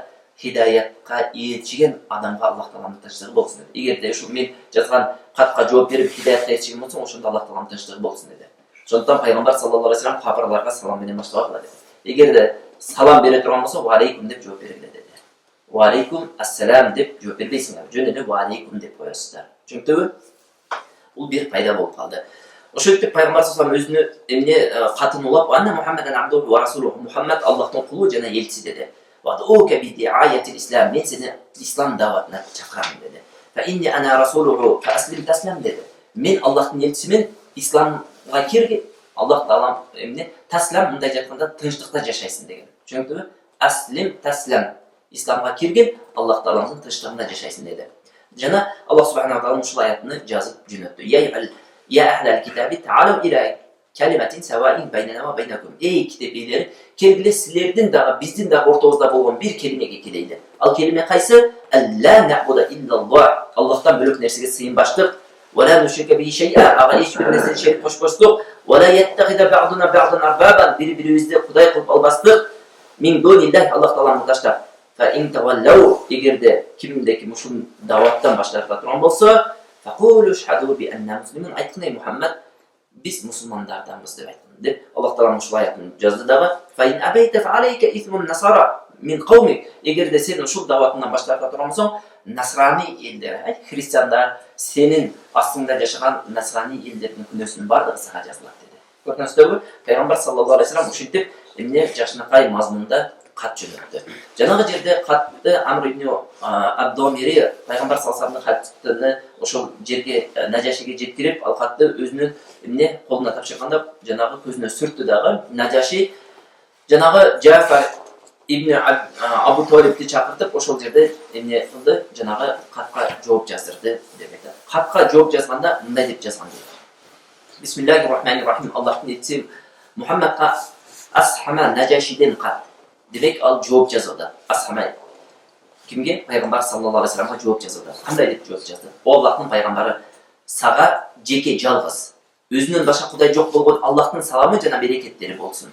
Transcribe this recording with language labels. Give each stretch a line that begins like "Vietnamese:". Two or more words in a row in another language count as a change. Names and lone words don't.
Kyrgyz: Хидаятка ээрчиген адамга Аллах Тааламдын тынчтыгы болсун деди. Эгерде ушул мен жазган катка жооп берип хидаятка ээрчиген болсоң, ошондо Аллах Тааламдын тынчтыгы болсун деди. Ошондуктан пайгамбар
Arabic: صلى الله عليه وسلم
Kyrgyz: капырларга салам менен баштабагыла деди. Эгерде салам бере турган болсо,
Arabic: وعليكم
Kyrgyz: деп жооп бергиле деди.
Arabic: وعليكم السلام
Kyrgyz: деп жооп бербейсиңер. Жөн эле
Arabic: وعليكم
Kyrgyz: деп коесуздар. Түшүнүктүбү? Бул бир пайда болуп калды. Ошентип пайгамбар
Arabic: صلى الله عليه وسلم
Kyrgyz: өзүнү эмне катын улап,
Arabic: "أن محمدا عبده ورسوله."
Kyrgyz: Мухаммад Аллахтын кулу жана элчиси деди.
Arabic: "وأدعوك بدعاية الإسلام."
Kyrgyz: Мен сени ислам даватына чакырам деди.
Arabic: "فإني أنا رسوله فأسلم تسلم" деди.
Kyrgyz: Мен Аллахтын элчисимин, исламга кирги. Аллах Таалам эмне таслам мындай жатканда тынчтыкта жашайсың деген.
Arabic: Түшүнүктүбү? أسلم تسلم.
Kyrgyz: Исламга кирген, Аллах Тааламдын тынчтыгында жашайсың деди. Жана Аллах
Arabic: سبحانه تعالى
Kyrgyz: ушул аятны жазып жөнөттү.
Arabic: يا أهل الكتاب تعالوا إلى كلمة سواء بيننا وبينكم.
Kyrgyz: Эй китеп ээлери, келгиле силердин дагы биздин дагы ортобузда болгон бир келимеге келейли. Ал келиме кайсы?
Arabic: ألا نعبد إلا الله.
Kyrgyz: Аллахтан бөлөк нерсеге сыйынбаштык.
Arabic: ولا نشرك به شيئا.
Kyrgyz: Ага эч бир нерсе шерик кошпоштук.
Arabic: ولا يتخذ بعضنا بعضا أربابا.
Kyrgyz: Бири-бирибизди кудай кылып албастык.
Arabic: من دون الله
Kyrgyz: Аллах Тааланы таштап.
Arabic: فإن تولوا.
Kyrgyz: Эгерде кимде-ким ушул даваттан баш тарта турган болсо,
Arabic: فقولوا اشهدوا بأنا مسلمون.
Kyrgyz: Айткын Мухаммад, биз мусулмандарданбыз деп айткан. Деп Аллах Таала ушул аятын жазды дагы.
Arabic: فإن أبيت فعليك إثم النصارى من قومك.
Kyrgyz: Эгерде сен ушул даватынан баш тарта турган болсоң, насрани элдер, христиандар, сенин астыңда жашаган насрани элдердин күнөөсүнүн бардыгы сага жазылат деди. Көрдүңүздөрбү? Пайгамбар
Arabic: صلى الله عليه وسلم
Kyrgyz: ушинтип эмне жашынакай мазмунда кат жөнөттү. Жанагы жерде катты Амр ибн Абдомири пайгамбар
Arabic: صلى الله عليه وسلم
Kyrgyz: каттыны ошол жерге Нажашиге жеткирип, ал катты өзүнүн эмне колуна тапшырганда жанагы көзүнө сүрттү дагы. Нажаши жанагы Джафар ибн Абу Талибти чакыртып, ошол жерде эмне кылды? Жанагы катка жооп жаздырды деп айтат. Катка жооп жазганда мындай деп жазган дейт.
Arabic: بسم الله الرحمن الرحيم.
Kyrgyz: Аллахтын элчиси Мухаммадга Асхама Нажашиден кат. Демек ал жооп жазды. Асхама кимге? Пайгамбар
Arabic: صلى الله عليه وسلم
Kyrgyz: жооп жазды. Кандай деп жооп жазды? О Аллахтын пайгамбары, сага жеке жалгыз, өзүнөн башка кудай жок болгон Аллахтын саламы жана берекеттери болсун.